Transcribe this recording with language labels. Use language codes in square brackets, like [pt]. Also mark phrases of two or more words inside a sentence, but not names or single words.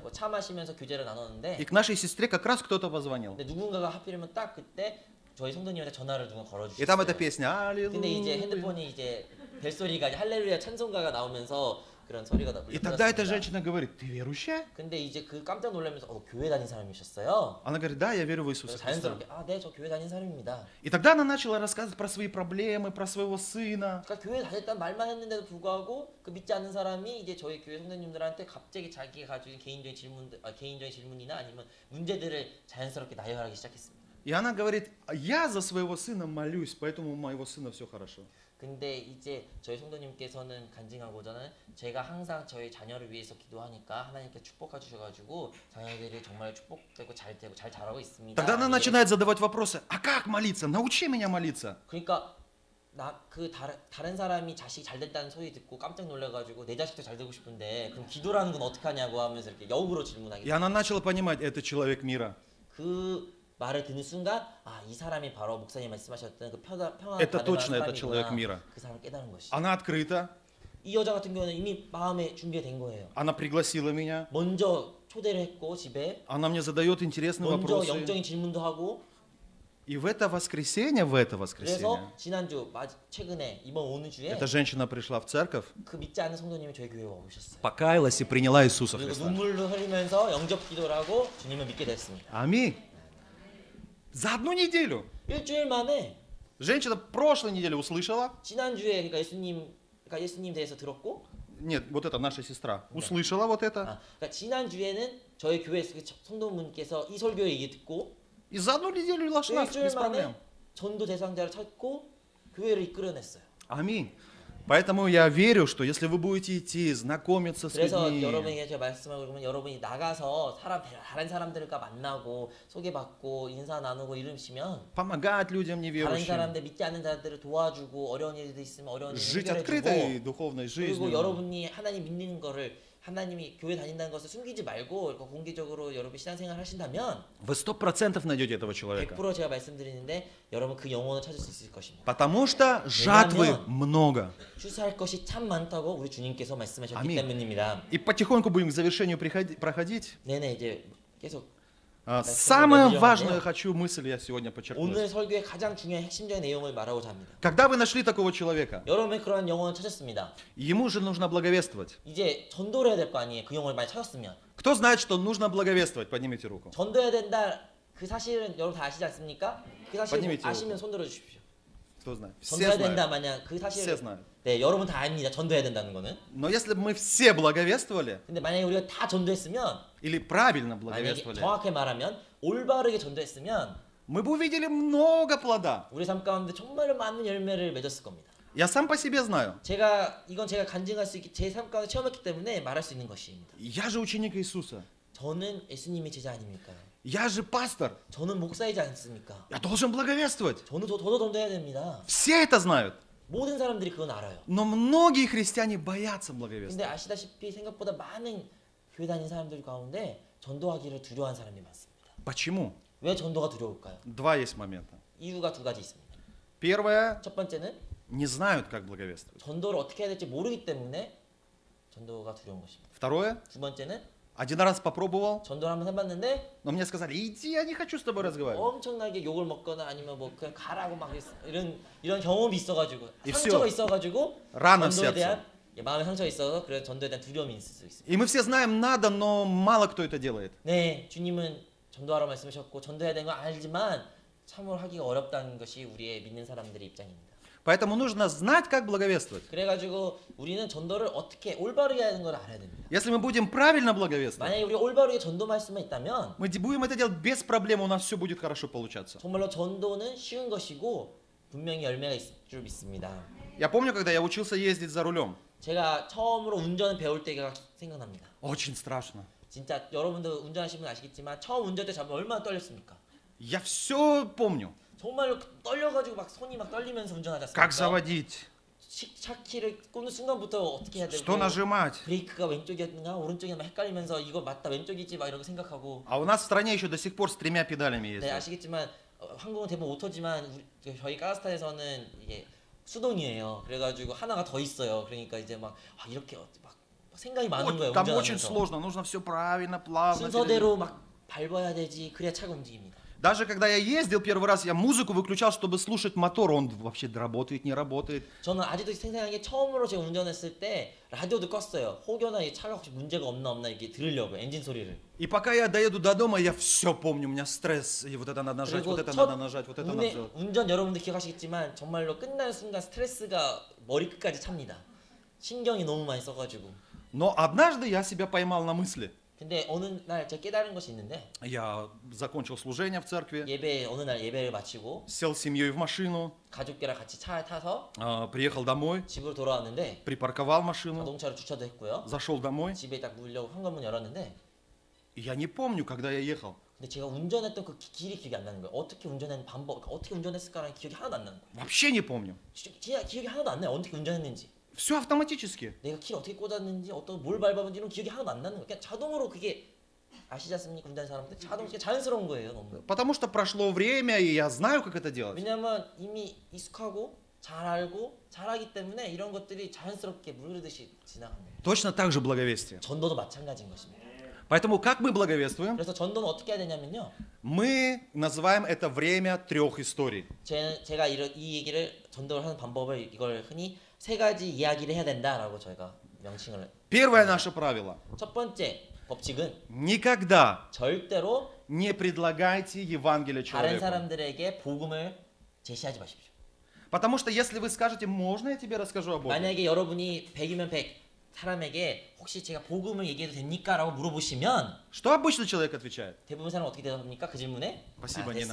[ko] 뭐 차 마시면서 교제를 나눴는데 [ru] И к нашей сестре как раз кто-то позвонил. [ko] 근데 누군가가 하필이면 딱 그때 저희 성도님한테 전화를 누가 [ru] И там эта [ko] 걸어주셨어요. [ru] песня [ko] 근데 이제 [ru] «Аллилуйя». [ko] 핸드폰이 이제 벨소리가 할렐루야 찬송가가 나오면서 그런 소리가 나. [ru] И тогда эта женщина говорит: «Ты верующая?» [ko] 근데 이제 그 깜짝 놀라면서 교회 다닌 사람이셨어요. [ru] Она говорит: «Да, я верю в [ko] 그래서 [ru] Иисуса Христа». [ko] 자연스럽게 네, 저 교회 다닌 사람입니다. [ru] И тогда она начала рассказывать про свои проблемы, про своего сына. [ko] 그러니까 교회 다녔다는 말만 했는데도 불구하고 그 믿지 않는 사람이 이제 저희 교회 성도님들한테 갑자기 자기가 가지고 있는 개인적인 질문이나 아니면 문제들을 자연스럽게 나열하기 시작했습니다. [ru] И она говорит: «Я за своего сына молюсь, поэтому у моего сына все хорошо». [ko] 근데 이제 저희 성도님께서는 간증하고자는 제가 항상 저희 자녀를 위해서 기도하니까 하나님께 축복해 주셔가지고 자녀들이 정말 축복되고 잘 되고 잘 자라고 있습니다. [ru] Тогда она начинает задавать вопросы: «А как молиться? Научи меня молиться». [ko] 그러니까 다른 사람이 자식이 잘 됐다는 소리 듣고 깜짝 놀라가지고 내 자식도 잘 되고 싶은데 그럼 기도라는 건 어떻게 하냐고 하면서 이렇게 역으로 질문하게 [ru] И она начала понимать: это человек мира. [ko] 그 말을 듣는 순간 이 사람이 바로 목사님 말씀하셨던 그 평안을 [ru] Это [ko] 받는 [ru] точно это человек [ko] 사람이구나. [ru] мира. [ko] 그 사람을 깨달은 것이. [ru] Она открыта, [ko] 이 여자 같은 경우는 이미 마음에 준비된 거예요. [ru] она пригласила меня, [ko] 먼저 초대를 했고 집에 [ru] она мне задает интересные [ko] 먼저 [ru] вопросы. [ko] 영적인 질문도 하고 [ru] И в это воскресенье, [ko] 그래서 지난주 최근에 이번 오는 주에 [ru] эта женщина пришла в церковь, [ko] 그 믿지 않는 성도님이 저희 교회에 오셨어요. [ru] покаялась и приняла Иисуса [ko] 그리고 [ru] Христа. [ko] 눈물을 흘리면서 영접 기도를 하고 주님을 믿게 됐습니다. [ru] Аминь. За одну неделю. [ko] 일주일 만에 [ru] Женщина прошлой неделе услышала, [ko] 지난주에 그러니까 예수님 대해서 들었고 [ru] нет, вот это наша сестра, услышала вот это, [ko] 그러니까 지난주에는 저희 교회 성도분께서 이 설교 얘기 듣고 [ru] и за одну неделю вошла без [ko] 일주일 [ru] проблем. [ko] 만에 전도 대상자를 찾고 교회를 이끌어냈어요. [ru] Аминь. Поэтому я верю, что если вы будете идти, знакомиться с [ko] 그래서 [ru] людьми, [ko] 여러분에게 제가 말씀하고 그러면 여러분이 나가서 다른 사람들과 만나고 소개받고 인사 나누고 이러시면 [ru] помогать людям [ko] 다른 [ru] неверующим, [ko] 사람들 믿지 않는 자들을 도와주고 어려운 일도 있으면 어려운 일을 [ru] жить открытой [ko] 해결해주고 [ru] духовной [ko] 그리고 [ru] жизнью. [ko] 여러분이 하나님 믿는 거를 하나님이 교회 다닌다는 것을 숨기지 말고 공개적으로 여러분 신앙생활 하신다면 [ru] Вы 100% найдете этого человека. [ko] 100% 제가 말씀드리는데 여러분 그 영혼을 찾을 수 있을 것입니다. [ru] Потому что жатвы много. [ko] 추수할 것이 참 많다고 우리 주님께서 말씀하셨기 아멘. 때문입니다. [ru] И потихоньку будем к завершению проходить. [ko] 네네 이제 계속 [ru] Самую [ko] 내려가네요. [ru] важную хочу мысль я сегодня подчеркнуть. [ko] 오늘 설교의 가장 중요한 핵심적인 내용을 말하고자 합니다. [ru] Когда вы нашли такого человека, [ko] 여러분이 그런 영혼을 찾았습니다. [ru] ему же нужно благовествовать. [ko] 이제 전도를 해야 될 거 아니에요. 그 영혼을 많이 찾았으면 [ru] Кто знает, что нужно благовествовать? Поднимите руку. [ko] 전도해야 된다. 그 사실은 여러분 다 아시지 않습니까? 그 사실 [ru] поднимите [ko] 아시면 손들어 주십시오. [ru] Кто знает? Все [ko] 전도해야 된다 [ru] знают. [ko] 만약 그 [ru] Все [ko] 사실을 [ru] знают. [ko] 네 여러분 다 압니다. 전도해야 된다는 거는. [ru] Но если бы мы все благовествовали, [ko] 근데 만약에 우리가 다 전도했으면 [ru] или правильно [ko] 만약에 [ru] благовествовали, [ko] 정확하게 말하면 올바르게 전도했으면 [ru] мы бы увидели много плода. [ko] 우리 삶 가운데 정말로 많은 열매를 맺었을 겁니다. [ru] Я сам по себе знаю. [ko] 이건 제가 간증할 수 있기 제 삶 가운데 체험했기 때문에 말할 수 있는 것입니다. [ru] Я же ученик Иисуса. [ko] 저는 예수님의 제자 아닙니까? [ru] Я же пастор. [ko] 저는 목사이지 않습니까? [ru] Я должен благовествовать. [ko] 저는 저도 전도해야 됩니다. [ru] Все это знают. [ko] 모든 사람들이 그건 알아요. [ru] Но многие христиане боятся [ko] 근데 [ru] благовествовать. [ko] 아시다시피 생각보다 많은 교회 다니는 사람들 가운데 전도하기를 두려워하는 사람이 많습니다. [ru] Почему? [ko] 왜 전도가 두려울까요? [ru] Два есть момента. [ko] 이유가 두 가지 있습니다. [ru] Первое, [ko] 첫 번째는 [ru] не знают, как благовествовать. [ko] 전도를 어떻게 해야 될지 모르기 때문에 전도가 두려운 것입니다. [ru] Второе, [ko] 두 번째는 [ru] один раз попробовал, [ko] 전도를 한번 해봤는데 [ru] но мне сказали: иди, я не хочу с тобой разговаривать. [ko] 엄청나게 욕을 먹거나 아니면 뭐 그냥 가라고 막 이런 경험이 있어가지고 [ru] И [ko] 상처가 [ru] всё. [ko] 있어가지고 [ru] Рана в [ko] 전도에 [ru] сердце. [ko] 대한 마음에 상처가 있어서 그래서 전도에 대한 두려움이 있을 수 있습니다. [ru] И мы все знаем, надо, но мало кто это делает. [ko] 네, 주님은 전도하라 말씀하셨고 전도해야 되는 건 알지만 참으로 하기가 어렵다는 것이 우리의 믿는 사람들의 입장입니다. [ru] Поэтому нужно знать, как благовествовать. [ko] 그래가지고 우리는 전도를 어떻게 올바르게 하는 걸 알아야 됩니다. [ru] Если мы будем правильно благовествовать, [ko] 만약에 우리가 올바르게 전도할 수만 있다면 [ru] мы будем это делать без проблем, у нас все будет хорошо получаться. [ko] 정말로 전도는 쉬운 것이고 분명히 열매가 있을 줄 믿습니다. [ru] Я помню, когда я учился ездить за рулем. [ko] 제가 처음으로 운전을 배울 때가 생각납니다. [ru] Очень страшно. [ko] 진짜 여러분도 운전하시면 아시겠지만 처음 운전대 잡으면 얼마나 떨렸습니까? [ru] Я все помню. [ko] 정말로 떨려가지고 막 손이 막 떨리면서 운전하지 [ru] Как [ko] 않습니까? [ru] заводить? [ko] 차키를 꽂는 순간부터 어떻게 해야 되고 [ru] Что нажимать? [ko] 브레이크가 왼쪽이었는가 오른쪽이었나 헷갈리면서 이거 맞다 왼쪽이지 막 이렇게 생각하고 [ru] А у нас в стране еще до сих пор с 3 педалями [ko] 네 [ru] ездят. [ko] 아시겠지만 한국은 대부분 오토지만 저희 카자흐스탄에서는 이게 수동이에요. 그래가지고 하나가 더 있어요. 그러니까 이제 막 이렇게 막 생각이 많은 거예요. [ru] Там очень [ko] 운전하면서. [ru] сложно, нужно все правильно, плавно. [ko] 순서대로 막 밟아야 되지 그래야 차가 움직입니다. [ru] Даже когда я ездил первый раз, я музыку выключал, чтобы слушать мотор. Он вообще работает, не работает. [ko] 저는 아직도 생생한 게 처음으로 제가 운전했을 때 라디오도 껐어요. 혹여나 이 차가 혹시 문제가 없나 이렇게 들으려고 엔진 소리를. [ru] И пока я доеду до дома, я все помню. У меня стресс. И вот это надо нажать, [ko] 그리고 [ru] вот это [ko] 첫 [ru] надо нажать, вот это надо сделать. [ko] 운전 여러분들 기억하시겠지만 정말로 끝나는 순간 스트레스가 머리 끝까지 찹니다. 신경이 너무 많이 써가지고. [ru] Но однажды я себя поймал на мысли. [ko] 근데 어느 날 제가 깨달은 것이 있는데 [ru] Я закончил служение в церкви, [ko] 어느 날 예배를 마치고 [ru] сел с семьей в машину, [ko] 가족들랑 같이 차에 타서 [ru] приехал домой, [ko] 집으로 돌아왔는데 [ru] припарковал машину, [ko] 자동차를 주차도 했고요. [ru] зашел домой. [ko] 집에 딱 물려고 현관문 열었는데 [ru] И я не помню, когда я ехал. [ko] 근데 제가 운전했던 그 길이 기억이 안 나는 거예요. 어떻게 운전했는 방법, 어떻게 운전했을까라는 기억이 하나도 안 나는 거예요. [ru] Вообще не помню. [ko] 진짜 기억이 하나도 안 나요. 어떻게 운전했는지. [ru] Все автоматически. [ko] 내가 키를 어떻게 꽂았는지 어떤 뭘 밟았는지는 기억이 하나도 안 나는 거예요. 그냥 자동으로 그게 아시지 않습니까? 운전 사람들 자동 자연스러운 거예요. 너무. [ru] Потому что прошло время, и я знаю, как это делать. [ko] 왜냐면 이미 익숙하고 잘 알고 잘하기 때문에 이런 것들이 자연스럽게 물 흐르듯이 지나갑니다. [ru] Точно так же благовестие. [ko] 전도도 마찬가지인 것입니다. [ru] Поэтому как мы благовествуем? [ko] 그래서 전도는 어떻게 해야 되냐면요. [ru] Мы называем это время 3 историй. [ko] 제가 이 얘기를 전도를 하는 방법을 이걸 흔히 3가지 이야기를 해야 된다라고 저희가 명칭을. [ru] Первое наше правило. [ko] 첫 번째 법칙은 [ru] Никогда [ko] 절대로 [ru] не предлагайте Евангелие [ko] 다른 [ru] человеку. [ko] 사람들에게 복음을 제시하지 마십시오. [ru] Потому что если вы скажете, можно я тебе расскажу о Боге? [ko] 만약에 여러분이 100이면 100 사람에게 혹시 제가 복음을 얘기해도 됩니까? 라고 물어보시면 [ru] Что обычно человек отвечает? [ko] 대부분 사람은 어떻게 대답합니까? 그 질문에 [ru] Spasibo, не